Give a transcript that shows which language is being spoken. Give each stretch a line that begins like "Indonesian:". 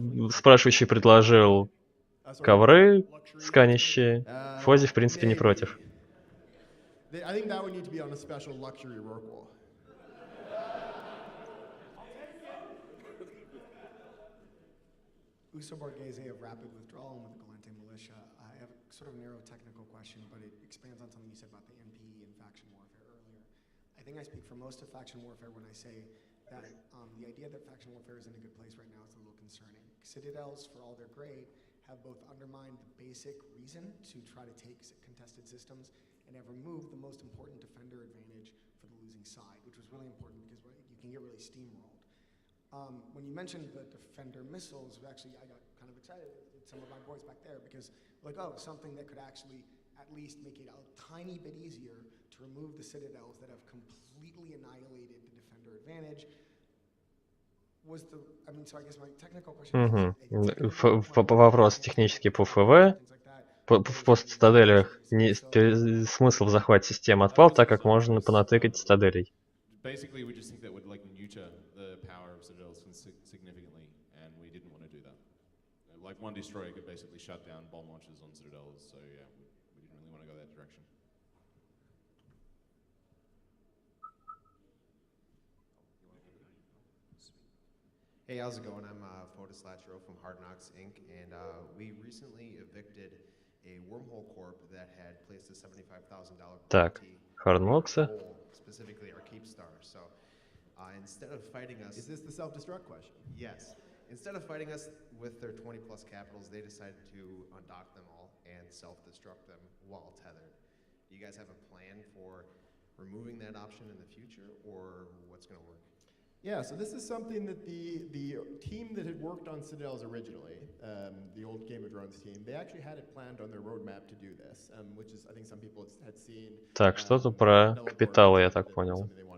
Russian: Спрашивающий предложил ковры сканящие. Фози, в принципе, не против.
English: I think that would need to be on a special luxury Rourke wall. Uso Borghese of Rapid Withdrawal with the Galente Militia. I have a sort of narrow technical question, but it expands on something you said about the NP and faction warfare earlier. I think I speak for most of faction warfare when I say that the idea that faction warfare is in a good place right now is a little concerning. Citadels, for all they're great, have both undermined the basic reason to try to take contested systems and have removed the most important defender advantage for the losing side, which was really important because you can get really steamrolled. When you mentioned the defender missiles, actually I got kind of excited with some of my boys back there because like, oh, something that could actually at least make it a tiny bit easier to remove the citadels that have completely annihilated the defender advantage. So I guess my technical question
Russian: Вопрос технический по ФВ. В постцитаделях смысл в захвате системы отпал, так как можно понатыкать цитаделей.
English: Basically, we just think that would like neuter the power of citadels significantly, and we didn't want to do that. Like one destroyer could basically shut down bomb launchers on citadels, so yeah, we didn't really want to go that direction. Hey, how's it going? I'm Fotis Latro from Hard Knocks Inc., and we recently evicted a wormhole corp that had placed a $75,000
Russian: Так, Hard Knocks.
English: Specifically our keep star. So instead of fighting us... Is this the self-destruct question? Yes. Instead of fighting us with their 20 plus capitals, they decided to undock them all and self-destruct them while tethered. Do you guys have a plan for removing that option in the future, or what's going to work? Yeah, so this is something that the team that had worked on Citadels originally, the old Game of Thrones team, they actually had it planned on their roadmap to do this, which is, I think some people had seen.
Russian: Так, что-то про капиталы, я так понял.